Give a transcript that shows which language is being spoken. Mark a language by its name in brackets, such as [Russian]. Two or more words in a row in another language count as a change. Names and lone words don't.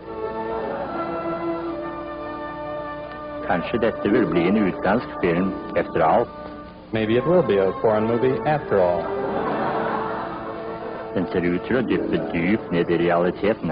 [Norwegian] Kanskje dette vil bli en utenlandsk film efter alt. [English] Maybe it will be a foreign movie after all. [Norwegian] Den ser ut til å dyppe dypt ned I realitetene.